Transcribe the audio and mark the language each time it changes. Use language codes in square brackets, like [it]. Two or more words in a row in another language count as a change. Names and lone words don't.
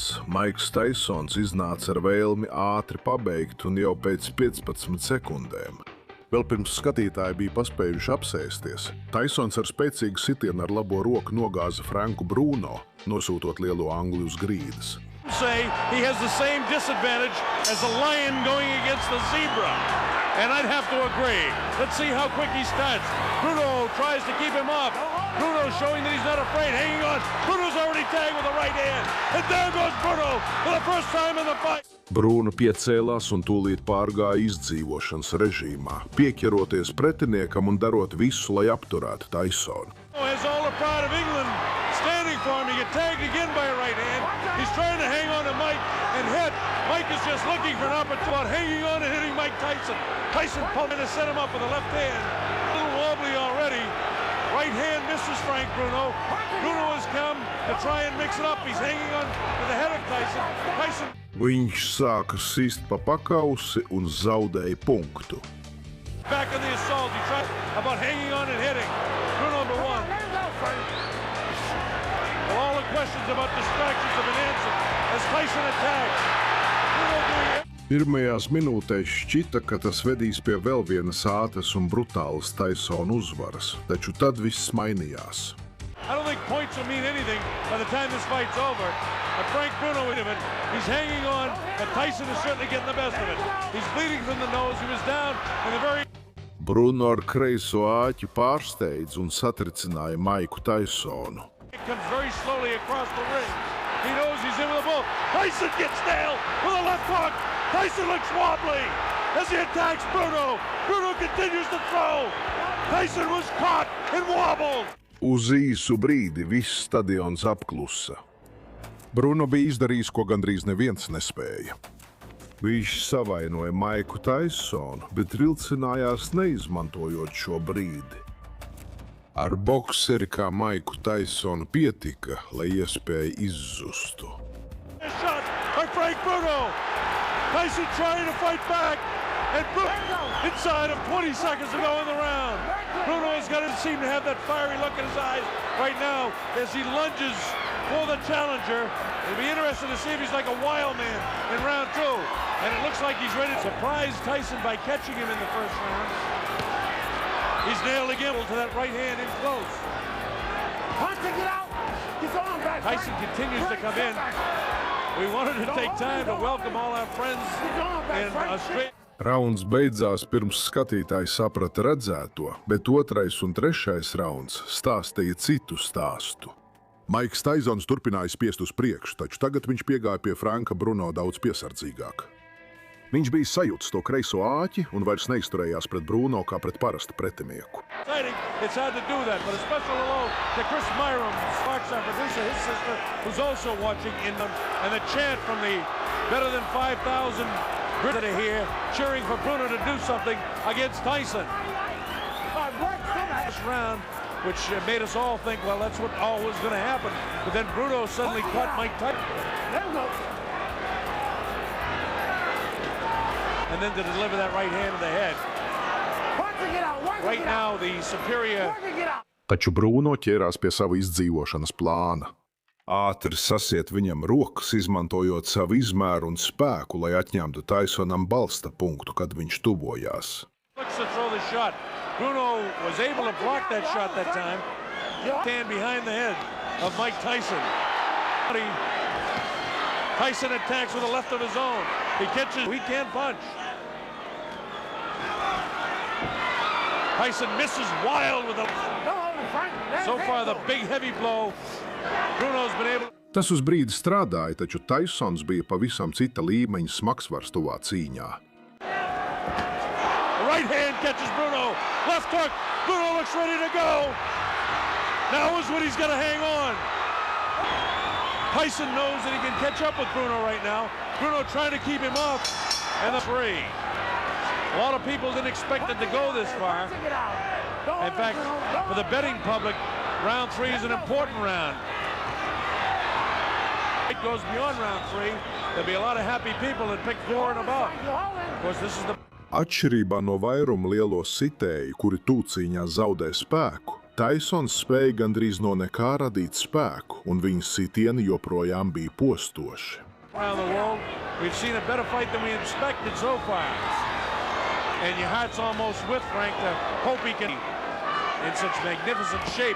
[lv] Maiks Taisons iznāca ar vēlmi ātri pabeigt un jau pēc 15 sekundēm. Vēl pirms skatītāji bija paspējuši apsēsties, Taisons ar spēcīgu sitienu ar labo roku nogāza Franku Bruno, nosūtot lielo angli uz grīdas. [en] He has the same disadvantage as a lion going against a zebra. And I'd have to agree. Let's see how quick he starts. Bruno tries to keep him off. Bruno showing that he's not afraid, hanging on. Bruno's already tagged with the right hand. And down goes Bruno for the first time in the fight. [lv] Bruno piecēlās un tūlīt pārgāja izdzīvošanas režīmā, pieķeroties pretiniekam un darot visu, lai apturētu Tysonu. [en] Has all the pride of England standing for him. He get tagged again by a right hand. He's trying to hang on to Mike and hit. Mike is just looking for an opportunity about hanging on and hitting Mike Tyson. Tyson pumping to set him up with a left hand. A little wobbly already. Right hand misses Frank Bruno. Bruno has come to try and mix it up. He's hanging on to the head of Tyson. Tyson. [lv] Viņš sāka sist pa pakausi un zaudēja punktu. [en] Back on the assault. He tried about hanging on and hitting. Bruno number one. Well, all the questions about distractions have been answered as Tyson attacks. Bruno doing it. [lv] Pirmajās minūtēs šķita, ka tas vedīs pie vēl vienas ātras un brutālas Tysona uzvaras, taču tad viss mainījās. [en] I don't think points will mean anything by the time this fight's over. But Frank Bruno with it. He's hanging on, but Tyson is certainly getting the best of it. He's bleeding from the nose. He was down in the very... [lv] Bruno ar kreiso āķi pārsteidz un satricināja Maiku Tysonu. [en] It comes very slowly across the ring. He knows he's in with a bull. Tyson gets nailed with a left hook. Tyson looks wobbly as he attacks Bruno. Bruno continues to throw. Tyson was caught and wobbled. [lv] Uz īsu brīdi viss stadions apklusa. Bruno bija izdarījis, ko gandrīz neviens nespēja. Viņš savainoja Maiku Tysonu, bet vilcinājās neizmantojot šo brīdi. Ar bokseri kā Maiku Tysonu pietika, lai iespēja izzustu. [en] A shot by Frank Bruno. Tyson trying to fight back, and Bruno inside of 20 seconds to go in the round. Bruno has got to seem to have that fiery look in his eyes right now as he lunges for the challenger. It'll be interesting to see if he's like a wild man in round two. And it looks like he's ready to surprise Tyson by catching him in the first round. He's nailed again to that right hand in close. Tyson continues to come in. We wanted to take time to welcome all our friends in Australia. [lv] Rauns beidzās pirms skatītāji saprata redzēto, bet otrais un trešais rauns stāstīja citu stāstu. Maiks Tysons turpināja spiest uz priekšu, taču tagad viņš piegāja pie Franka Bruno daudz piesardzīgāk. Viņš bija sajūts to kreiso āķi un vairs neizturējās pret Bruno kā pret parastu pretinieku. [en] It's hard to do that, but a special hello to Chris Myram, Sparks, our producer, his sister, who's also watching in them, and the chant from the better than 5,000 Brits that are here cheering for Bruno to do something against Tyson. This round, which made us all think, well, that's what all was going to happen. But then Bruno suddenly caught Mike Tyson. And then to deliver that right hand to the head. Right now, the superior... [lv] Taču Bruno ķērās pie sava izdzīvošanas plāna. Ātri sasiet viņam rokas, izmantojot savu izmēru un spēku, lai atņemtu Tysonam balsta punktu, kad viņš tuvojās. [en] Looks to throw the shot. Bruno was able to block that shot that time. Stand behind the head of Mike Tyson. Tyson attacks with a left of his own. He catches, he can't punch. Tyson misses wild with a... So far the big heavy blow. Bruno's been able... [lv] Tas uz brīdi strādāja, taču Tysons bija pavisam cita līmeņa smagsvars tuvā cīņā. [en] Right hand catches Bruno. Left hook. Bruno looks ready to go. Now is when he's got to hang on. Tyson knows that he can catch up with Bruno right now. Bruno trying to keep him off. And the three. A lot of people didn't expect it to go this far. In fact, for the betting public, round three is an important round. It goes beyond round three. There'll be a lot of happy people that pick 4 and above. Of course, this is the... [lv] Atšķirībā no vairuma lielo sitēju, kuri tūcīņā zaudē spēku, Tysons spēja gandrīz no nekā radīt spēku, un viņa sitieni joprojām bija postoši. [en] Around the world, we've seen a better fight than we expected so far. And your heart's almost with Frank to hope he can in such magnificent shape.